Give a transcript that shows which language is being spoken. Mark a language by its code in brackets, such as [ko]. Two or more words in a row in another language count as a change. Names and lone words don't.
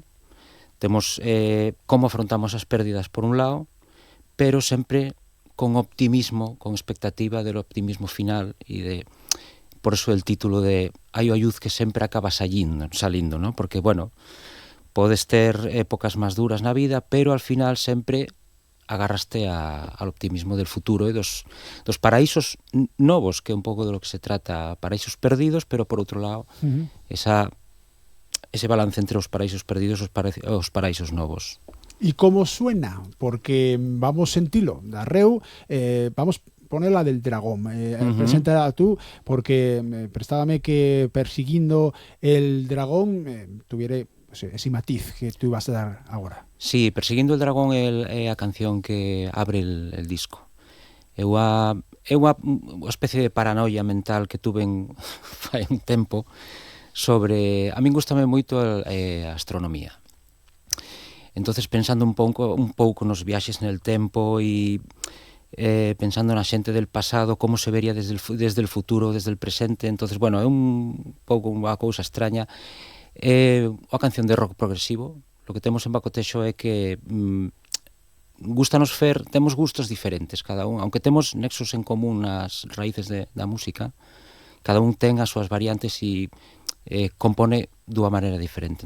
[gl] Temos como afrontamos as pérdidas por un lado, pero sempre con optimismo, con expectativa [es] del optimismo final [gl] e [es] por eso el [gl] título de hai a luz que sempre acaba salindo, ¿no? Porque, bueno, podes ter épocas máis duras na vida, pero [es] al final [gl] sempre agarraste [es] al optimismo del futuro [gl] e dos paraísos novos, que é un pouco [es] de lo que se trata, [gl] paraísos perdidos, pero por outro lado, ese balance entre os paraísos perdidos e os paraísos novos. [es] ¿Y cómo suena? Porque vamos a sentirlo, darreu, vamos poner la del dragón. Preséntala tú, porque prestábame que persiguiendo el dragón tuviera ese matiz que tú ibas a dar agora. [gl] Sí, Persiguiendo el dragón é a canción que abre [es] el disco. [gl] É unha especie de paranoia mental que tuve fai un tempo sobre... A min gustame moito a astronomía. Entonces, pensando un pouco nos viaxes nel tempo e pensando na xente [es] del pasado, [gl] como se vería [es] desde el futuro, desde el presente, entonces, [gl] bueno, é un pouco unha cousa extraña. É unha canción de rock progresivo. [es] Lo que [gl] temos en Bacotexo é que gustanos temos gustos diferentes cada un, aunque temos nexos en común nas raíces da música, cada un ten as súas variantes e compone dunha maneira diferente.